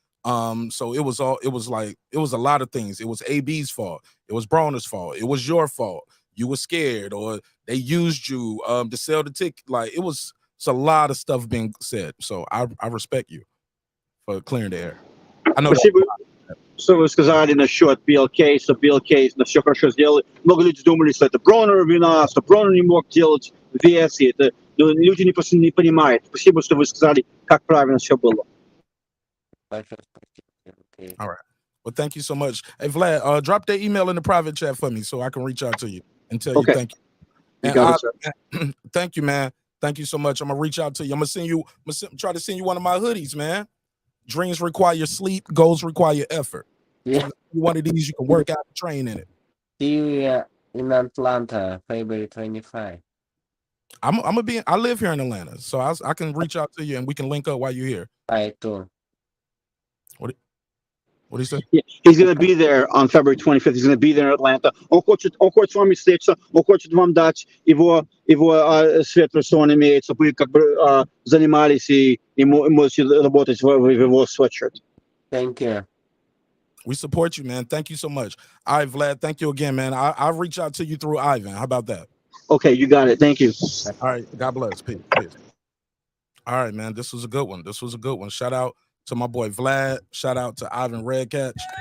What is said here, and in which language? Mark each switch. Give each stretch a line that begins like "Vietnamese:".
English: So it was a lot of things. It was AB's fault. It was Broner's fault. It was your fault. You were scared, or they used you to sell the ticket. Like it's a lot of stuff being said. So I respect you for clearing the air. I know.
Russian: Что вы сказали насчет BLK, что BLK на все хорошо сделали. Много людей думали, что это Бронер вина, что Бронер не мог делать вес, и это люди не понимают. Спасибо, что вы сказали, как правильно все было.
English: All right. Well, thank you so much. Hey, Vlad, drop that email in the private chat for me so I can reach out to you and tell you thank you. And thank you, man. Thank you so much. I'm gonna reach out to you. I'm gonna try to send you one of my hoodies, man. Dreams require sleep, goals require effort. Yeah. One of these you can work out and train in it. See you in Atlanta, February 25. I live here in Atlanta, so I can reach out to you and we can link up while you're here. I too. What do you say? Yeah, he's going to be there on February 25th. He's going to be there in Atlanta.
Russian: Он хочет с вами встретиться. Он хочет вам дать его светлое, что он имеет, чтобы вы как бы занимались и можете работать в его sweatshirt.
English: Thank you. We support you, man. Thank you so much. All right, Vlad. Thank you again, man. I'll reach out to you through Ivan. How about that? Okay, you got it. Thank you. All right. God bless. Peace. All right, man. This was a good one. Shout out to my boy Vlad. Shout out to Ivan Redkach.